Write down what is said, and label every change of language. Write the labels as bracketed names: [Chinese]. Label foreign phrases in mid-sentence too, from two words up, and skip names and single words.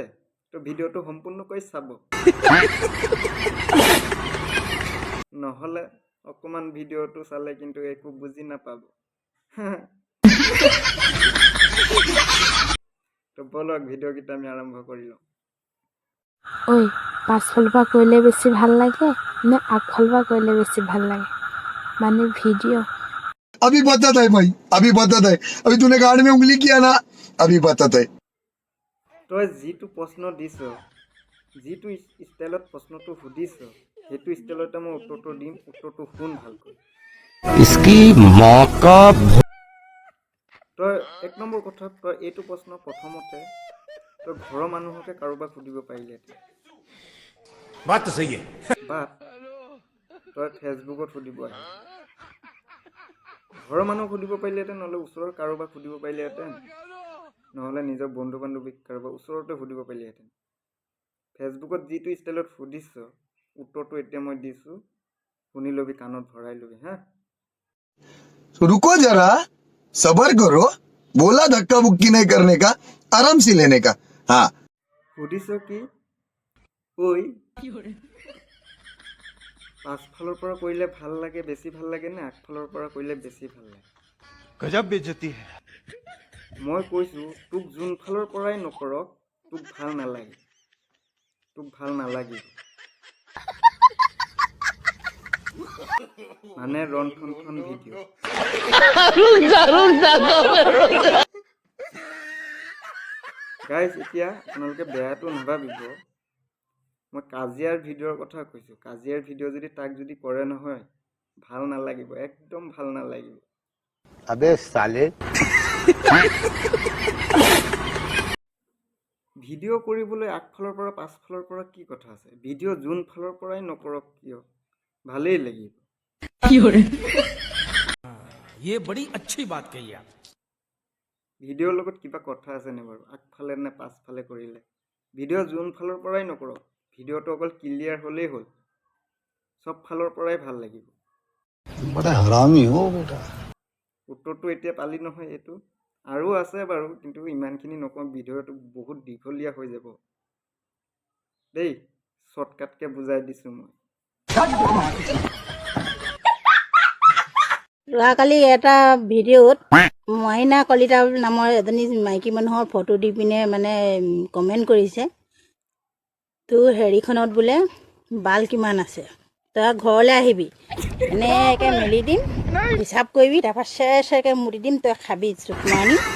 [Assamese] তো ভিডিঅ'টো সম্পূৰ্ণকৈ চাব, নহ'লে অকণমান ভিডিঅ'টো চালে কিন্তু একো বুজি নাপাব। তো বলক ভিডিঅ'কেইটা আমি আৰম্ভ কৰি লওঁ। ঐ পাছফালৰ পৰা কৰিলে বেছি ভাল লাগে নে আগফালৰ পৰা কৰিলে বেছি ভাল লাগে মানে ভিডিঅ'। [Hindi] अभी बताता है भाई, अभी बताता है। अभी तूने गाड़ी में उंगली किया ना, अभी बताता है। [Assamese] তই যিটো প্ৰশ্ন দিছ, যিটো ষ্টাইলত প্ৰশ্নটো সুধিছ, সেইটো ষ্টাইলতে মই উত্তৰটো দিম। উত্তৰটো শুন ভালকৈ। [Hindi] इसकी मौका [Assamese] তই এক নম্বৰ কথা, তই এইটো প্ৰশ্ন প্ৰথমতে তই ঘৰৰ মানুহকে কাৰোবাক সুধিব পাৰিলেহেঁতেন, [Hindi] बात तो सही है। [Assamese] বা তই ফেচবুকত সুধিব আহে। ঘৰৰ মানুহক সুধিব পাৰিলেহেঁতেন, নহ'লে ওচৰৰ কাৰোবাক সুধিব পাৰিলেহেঁতেন, নহ'লে নিজৰ বন্ধু বান্ধৱীক কাৰোবাক ওচৰতে সুধিব পাৰিলেহেঁতেন। ফেচবুকত যিটো ষ্টাইলত সুধিছ, উত্তৰটো এতিয়া মই দিছোঁ, শুনি ল'বি, কাণত ভৰাই ল'বি হা। [Hindi] तो रुको जरा, सबर करो। बोला धक्का मुक्की नहीं करने का, आराम से लेने का। हाँ [Assamese] সুধিছ কি? ঐ পাছফালৰ পৰা কৰিলে ভাল লাগে, বেছি ভাল লাগে নে আগফালৰ পৰা কৰিলে বেছি ভাল লাগে? [Hindi] गजब बेइज्जती है। [Assamese] মই কৈছোঁ তোক যোনফালৰ পৰাই নকৰক তোক ভাল নালাগে, তোক ভাল নালাগিব। মানে ৰন্ধন ভিডিঅ'। গাইজ এতিয়া আপোনালোকে বেয়াটো নাভাবিব, মই কাজিয়াৰ ভিডিঅ'ৰ কথা কৈছোঁ। কাজিয়াৰ ভিডিঅ' যদি তাক যদি কৰে নহয়, ভাল নালাগিব, একদম ভাল নালাগিব। [Hindi] अबे साले। [Assamese] ভিডিঅ' কৰিবলৈ আগফালৰ পৰা পাছফালৰ পৰা কি কথা আছে? ভিডিঅ' যোন ফালৰ পৰাই নকৰক কিয় ভালেই লাগিব। [Hindi] ये बड़ी अच्छी बात कही आप। [Assamese] ভিডিঅ'ৰ লগত কিবা কথা আছেনে বাৰু? আগফালে নে পাছফালে কৰিলে? ভিডিঅ' যোন ফালৰ পৰাই নকৰক, ভিডিঅ'টো অকল ক্লিয়াৰ হ'লেই হ'ল, চব ফালৰ পৰাই ভাল লাগিব। [Hindi] बड़ा हरामी हो बेटा। [Assamese] উত্তৰটো এতিয়া পালি নহয় এইটো। আৰু আছে বাৰু, কিন্তু ইমানখিনি নকওঁ, ভিডিঅ'টো বহুত দীঘলীয়া হৈ যাব দেই। শ্বৰ্টকাটকৈ বুজাই দিছোঁ মই। যোৱাকালি এটা ভিডিঅ'ত মইনা কলিতা নামৰ এজনী মাইকী মানুহৰ ফটো দি পিনে মানে কমেণ্ট কৰিছে, তোৰ হেৰিখনত বোলে বাল কিমান আছে, তই ঘৰলৈ আহিবি, এনেকৈ মেলি দিম, হিচাপ কৰিবি, তাৰপৰা চেৰ চেৰকৈ মুতি দিম, তই খাবি চুকমানি।